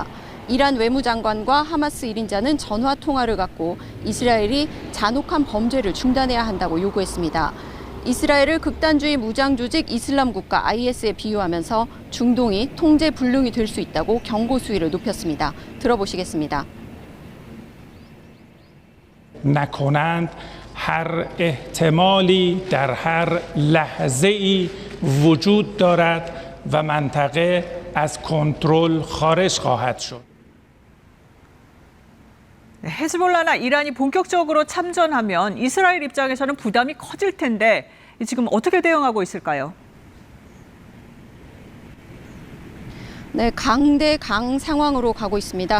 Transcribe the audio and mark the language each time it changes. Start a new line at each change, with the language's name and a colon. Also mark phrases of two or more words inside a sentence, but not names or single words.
Korean: 이란 외무장관과 하마스 1인자는 전화 통화를 갖고 이스라엘이 잔혹한 범죄를 중단해야 한다고 요구했습니다. 이스라엘을 극단주의 무장 조직 이슬람 국가 IS에 비유하면서 중동이 통제 불능이 될 수 있다고 경고 수위를 높였습니다. 들어보시겠습니다.
Persian: نکنند هر احتمالی در هر لحظه‌ای وجود دارد و منطقه از کنترل خارج خواهد شد.
Korean: 헤즈볼라나 이란이 본격적으로 참전하면 이스라엘 입장에서는 부담이 커질 텐데 지금 어떻게 대응하고 있을까요? 네, 강대강 상황으로 가고 있습니다.